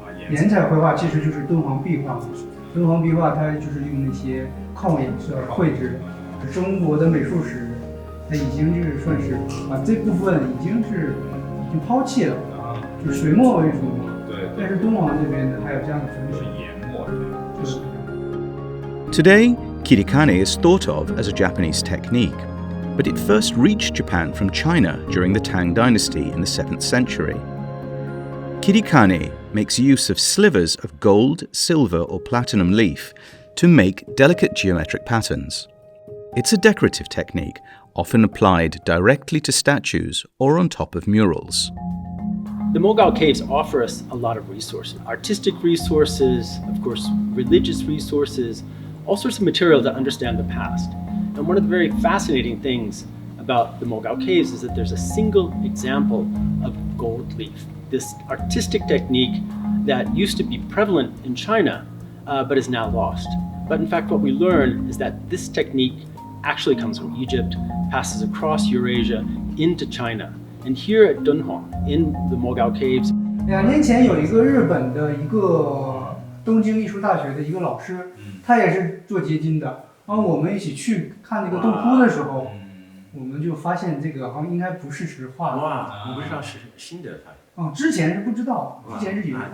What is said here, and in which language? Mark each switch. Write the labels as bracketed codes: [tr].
[zh] 颜彩绘画其实就是敦煌壁画。敦煌壁画它就是用那些矿颜色绘制的。中国的美术史它已经就是算是把这部分已经抛弃了，就是水墨为主嘛。对。但是敦煌这边呢还有这样的风格。是研墨。就是。 [en] Today, kirikane is thought of as a Japanese technique, but it first reached Japan from China during the Tang Dynasty in the 7th century. Kirikane makes use of slivers of gold, silver or platinum leaf to make delicate geometric patterns. It's a decorative technique, often applied directly to statues or on top of murals. The Mogao Caves offer us a lot of resources, artistic resources, of course, religious resources, all sorts of material to understand the past. And one of the very fascinating things about the Mogao Caves is that there's a single example of gold leaf, this artistic technique that used to be prevalent in China, but is now lost. But in fact, what we learn is that this technique actually comes from Egypt, passes across Eurasia into China. And here at Dunhuang, in the Mogao Caves, [zh] 2年前有一个日本的一个东京艺术大学的一个老师，他也是做结晶的。然后我们一起去看那个洞窟的时候，我们就发现这个好像应该不是石化的。哇，我不知道是新的之前是不知道，之前是原画。